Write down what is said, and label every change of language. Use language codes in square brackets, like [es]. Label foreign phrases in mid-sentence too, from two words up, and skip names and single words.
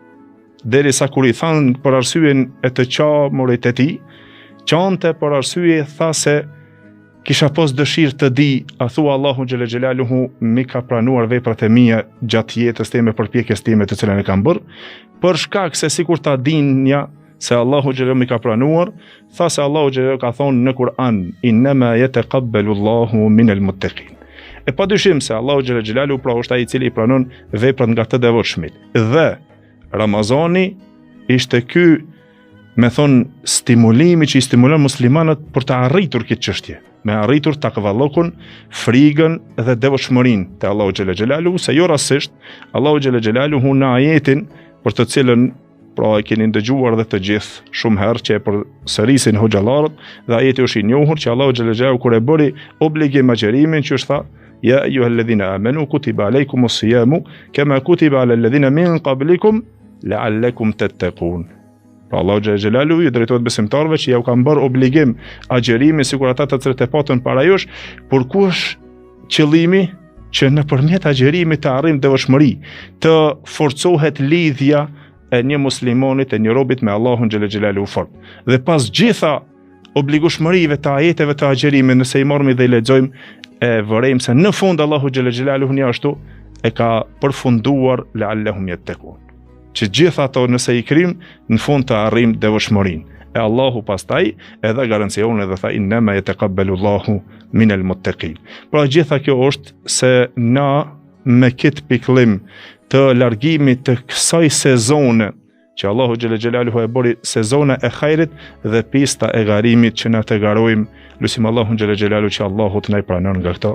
[sq] derisa kur i thanë për arsyeën e të qamurit e tij, qante për arsye tha se kisha pas dëshirë të di, a thua Allahu [ar] جل جلاله [sq] mi ka pranuar veprat e mia gjatë jetës time, përpjekjes time të cilën e kam bërë, për shkak se sikur ta dinja se Allahu xhelaluhu mi ka pranuar, tha se Allahu xhelaluhu ka thonë në Kur'an [ar] إنما يتقبل الله من المتقين. [sq] E padyshim se Allahu [ar] جلاله جلاله [sq] pra është ai i cili i pranon veprat nga të devotshmit. Dhe Ramazani ishte ky, me thonë, stimulimi që i stimulon muslimanët për të arritur këtë çështje, me arritur takvallokun, frigën dhe devotshmërinë te Allahu [ar] جلاله جلاله, [sq] se jo rastësisht Allahu [ar] جلاله جلاله [sq] në ajetin për të cilën pra e keni dëgjuar dhe të gjithë shumë herë që e përsërisin hoxhallarët, dhe ajeti është i njohur që Allahu [ar] جلاله جلاله [sq] kur e bëri obligim agjerimin, që është tha [ar] يا أيها الذين آمنوا كتب عليكم الصيام كما كتب على الذين من قبلكم لعلكم تتقون. [sq] Pra Allahu [ar] جلاله جلاله [sq] i drejtohet besimtarëve që ja u kanë bërë obligim agjerimin sikur ata të cilët e patën para jush, por ku është qëllimi? Që nëpërmjet agjerimit të arrijmë devotshmëri, të forcohet lidhja e një muslimonit, e një robit me Allahun [ar] جل جلاله [sq] fort. Dhe pas gjitha obligueshmërive të ajeteve të agjerimit, nëse i marrim dhe i lexojmë, e vërejmë se në fund Allahu [ar] جل جلاله [sq] një ashtu e ka përfunduar [ar] لعلهم يتقون. [sq] Që gjitha ato nëse i krim, në fund të arrijmë devotshmërinë. E Allahu pastaj edhe garancion edhe tha [ar] إنما يتقبل الله من المتقين. [sq] Pra gjitha kjo është se na me këtë pikëllim të largimit të kësaj sezone që Allahu [ar] جل جلاله [sq] e bëri sezona e hajrit dhe pista e garimit që na të garojmë, lutim Allahun [ar] جل جلاله [sq] që Allahu të na i pranon nga këto.